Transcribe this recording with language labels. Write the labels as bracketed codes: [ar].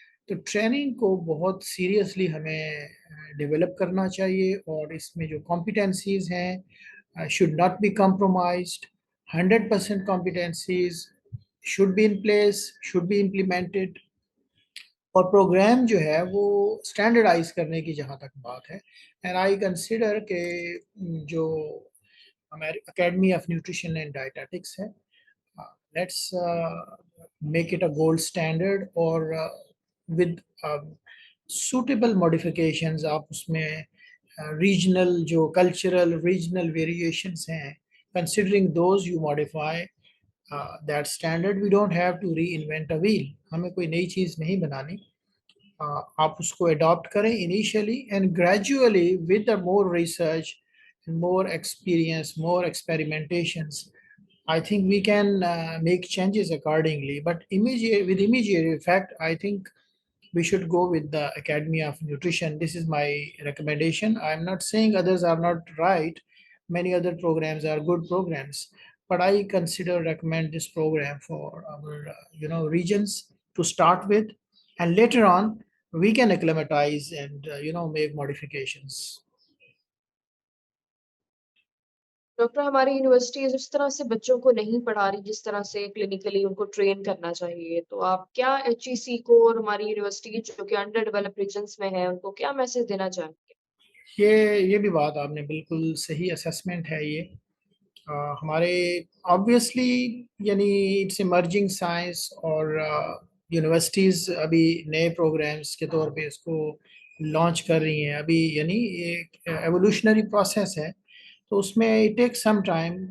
[ur] تو ٹریننگ کو بہت سیریسلی ہمیں ڈیولپ کرنا چاہیے, اور اس میں جو کمپیٹنسیز ہیں [en] should not be compromised. 100% competencies should be in place, should be implemented. [ur] اور پروگرام جو ہے وہ اسٹینڈرڈائز کرنے کی جہاں تک بات ہے, [en] and I consider [ur] کہ جو ہماری academy of nutrition and dietetics ہے, [en] let's make it a gold standard, [ur] اور ود سوٹیبل ماڈیفیکیشنز آپ اس میں ریجنل جو کلچرل ریجنل ویریشنس ہیں, [en] Considering those you modify that standard. We don't have to reinvent a wheel, [ur] ہمیں کوئی نئی چیز نہیں بنانی. آپ اس کو اڈاپٹ کریں [en] Initially, and gradually with the more research, more experience, more experimentations, I think we can make changes accordingly. But with immediate effect, I think we should go with the Academy of Nutrition. This is my recommendation. I'm not saying others are not right. Many other programs are good programs, but I recommend this program for our regions to start with, and later on we can acclimatize and make modifications. [ur] Doctor, ہماری universities اس طرح سے بچوں کو نہیں پڑھا رہی جس طرح سے کلینکلی ان کو ٹرین کرنا چاہیے, تو آپ کیا ایچ ای سی کو اور ہماری یونیورسٹی جو کہ انڈر ڈیولپ ریجنس میں ہے ان کو کیا میسج دینا چاہیں گے؟ یہ بھی بات آپ نے بالکل صحیح اسیسمنٹ ہے. یہ ہمارے آبویسلی یعنی [en] it's emerging science, [ur] اور یونیورسٹیز ابھی نئے پروگرامز کے طور پہ اس کو لانچ کر رہی ہیں ابھی, یعنی ایک ایوولوشنری پروسیس ہے, تو اس میں [en] It take some time.